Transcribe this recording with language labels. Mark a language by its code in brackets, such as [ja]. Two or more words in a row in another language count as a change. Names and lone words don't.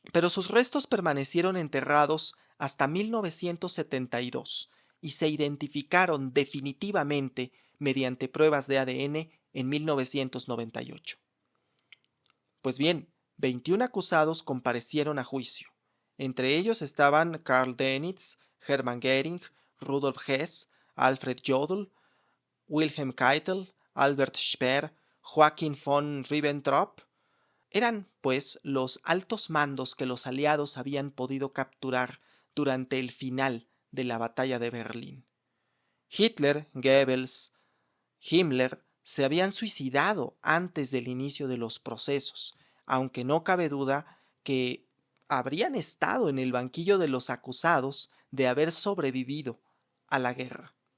[es] pero sus restos permanecieron enterrados hasta 1972 y se identificaron definitivamente mediante pruebas de ADN en 1998. Pues bien, 21 acusados comparecieron a juicio. Entre ellos estaban Karl Dönitz, Hermann Göring, Rudolf Hess, Alfred Jodl, Wilhelm Keitel, Albert Speer, Joachim von Ribbentrop. Eran, pues, los altos mandos que los aliados habían podido capturar durante el final de la batalla de Berlín. Hitler, Goebbels, Himmler se habían suicidado antes del inicio de los procesos, aunque no cabe duda que habrían estado en el banquillo de los acusados de haber sobrevivido a la guerra.